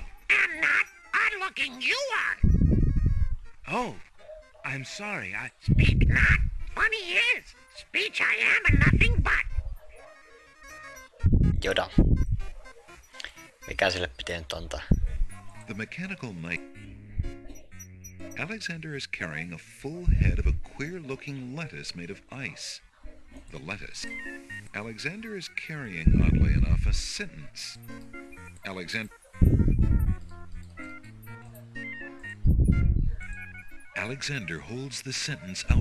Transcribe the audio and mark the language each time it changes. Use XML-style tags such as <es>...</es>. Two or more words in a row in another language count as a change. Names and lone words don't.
<en>I'm not odd-looking, you are. Oh, I'm sorry, Speak not. Funny is, speech I am and nothing but. Joda.</en> <fi>Mikä sille piti nyt antaa?</fi> <en>The mechanical knight. Alexander is carrying a full head of a queer-looking lettuce made of ice. The lettuce. Alexander is carrying, oddly enough, a sentence. Alexander holds the sentence out.</en>